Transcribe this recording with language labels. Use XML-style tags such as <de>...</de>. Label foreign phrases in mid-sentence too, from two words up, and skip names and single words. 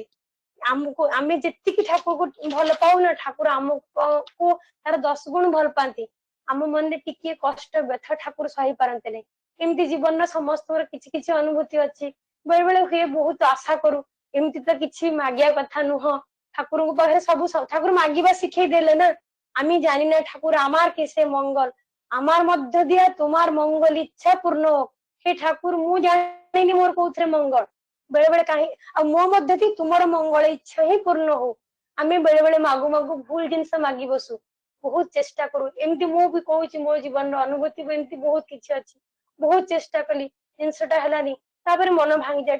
<or>ଆମକୁ ଆମେ ଯେତିକି ଠାକୁରକୁ ଭଲ ପାଉନା, ଠାକୁର ଆମକୁ ତାର 10 ଗୁଣ ଭଲ ପାଆନ୍ତି। ଆମ ମନରେ ଟିକେ କଷ୍ଟ ବ୍ୟଥା ଠାକୁର ସହି ପାରନ୍ତି ନାହିଁ। ଏମିତି ଜୀବନର ସମସ୍ତଙ୍କର କିଛି କିଛି ଅନୁଭୂତି ଅଛି। ବେଳେ ବେଳେ ହୁଏ ବହୁତ ଆଶା କରୁ, ଏମିତି ତ କିଛି ମାଗିବା କଥା ନୁହଁ, ଠାକୁରଙ୍କ ପାଖରେ ସବୁ ଠାକୁର ମାଗିବା ଶିଖେଇ ଦେଲେ ନା।</or> <bn>আমি জানি না ঠাকুর আমার কিসে মঙ্গল, আমার মধ্য দিয়া তোমার মঙ্গল ইচ্ছা পূর্ণ হোক। হে ঠাকুর</bn> <or>ମୁଁ ଜାଣିନି ମୋର କୋଉଥିରେ ମଙ୍ଗଳ, ବେଳେ ବେଳେ କାହିଁ ଆଉ ମୋ ମଧ୍ୟથી ତୁମର ମଙ୍ଗଳ ଇଚ୍ଛା ହିଁ ପୂର୍ଣ୍ଣ ହଉ। ଆମେ ବେଳେ ବେଳେ ମାଗୁ ମାଗୁ ଭୁଲ ଜିନିଷ ମାଗି ବସୁ, ବହୁତ ଚେଷ୍ଟା କରୁ। ଏମିତି ମୁଁ ବି କହୁଛି ମୋ ଜୀବନର ଅନୁଭୂତି ଏମିତି ବହୁତ କିଛି ଅଛି। ବହୁତ ଚେଷ୍ଟା କଲି, ଜିନିଷଟା ହେଲାନି, ତାପରେ ମନ ଭାଙ୍ଗିଯାଏ।</or>